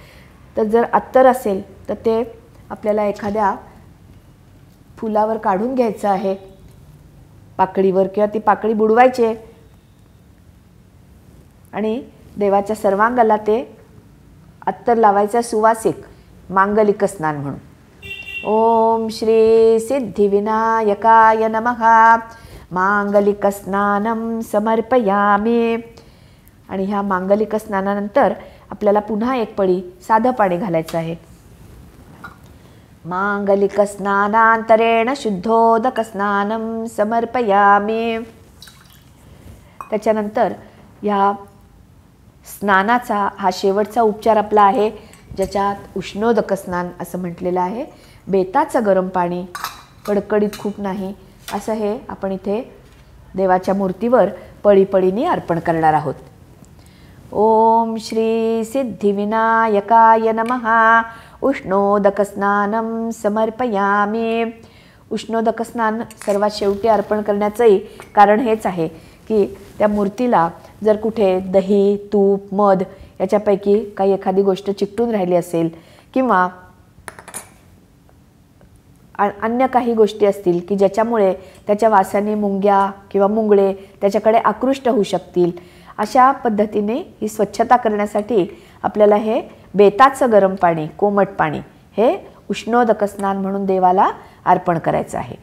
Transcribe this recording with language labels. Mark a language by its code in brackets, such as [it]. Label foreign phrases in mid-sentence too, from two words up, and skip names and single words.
[mr] तर जर अत्तर असेल तर ते आपल्याला एखाद्या फुलावर काढून घ्यायचं आहे, पाकळीवर, किंवा ती पाकळी बुडवायची आहे आणि देवाच्या सर्वांगाला ते अत्तर लावायचं सुवासिक मांगलिक स्नान म्हणून. [sa] ओम श्री सिद्धिविनायकाय नमः मांगलिक स्नानं समर्पयामि. [mr] आणि ह्या मांगलिक स्नानानंतर आपल्याला पुन्हा एक पळी साधं पाणी घालायचं आहे. [sa] मांगलिक स्नानांतरेण शुद्धोदक स्नानं समर्पयामि. [mr] त्याच्यानंतर या स्नानाचा हा शेवटचा उपचार आपला आहे, ज्याच्यात उष्णोदक स्नान असं म्हटलेलं आहे. बेताचं गरम पाणी, कडकडीत खूप नाही, असं हे आपण इथे देवाच्या मूर्तीवर पळीपळीने अर्पण करणार आहोत. [sa] ओम श्री सिद्धिविनायकाय नमः उष्णोदक स्नानं समर्पयामि. [mr] उष्णोदक स्नान सर्वात शेवटी अर्पण करण्याचंही कारण हेच आहे की त्या मूर्तीला जर कुठे दही, तूप, मध याच्यापैकी काही एखादी गोष्ट चिकटून राहिली असेल किंवा अन्य काही गोष्टी असतील की ज्याच्यामुळे त्याच्या वासाने मुंग्या किंवा मुंगळे त्याच्याकडे आकृष्ट होऊ शकतील, अशा पद्धतीने ही स्वच्छता करण्यासाठी आपल्याला हे बेताचं गरम पाणी, कोमट पाणी, हे उष्णोदक स्नान म्हणून देवाला अर्पण करायचं आहे.